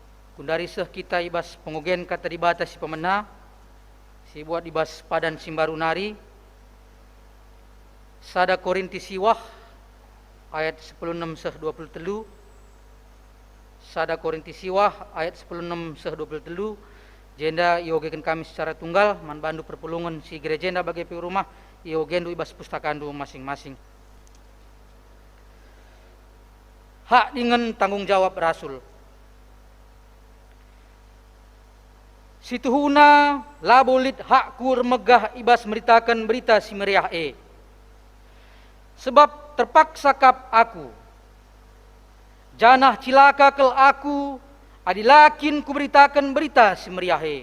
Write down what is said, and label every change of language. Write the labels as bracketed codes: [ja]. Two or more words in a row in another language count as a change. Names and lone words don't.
[btx] kundari seh kita ibas pengogen kata dibata si pemena, si buat ibas padan simbaru nari, sada Korinti siwah ayat 16 seh 23, sada Korinti siwah ayat 16 seh 23, jenda iogekan kami [id] secara tunggal [btx] man bandu perpulungan si gereja jenda bagi pi rumah iogendu ibas pustakandu masing-masing. [id] Hak dengan tanggung jawab rasul. [btx] Situhuna labolit hakku remegah ibas meritakan berita si meriah sebab terpaksa kap aku janah cilaka kel aku adilakin ku beritakan berita si meriah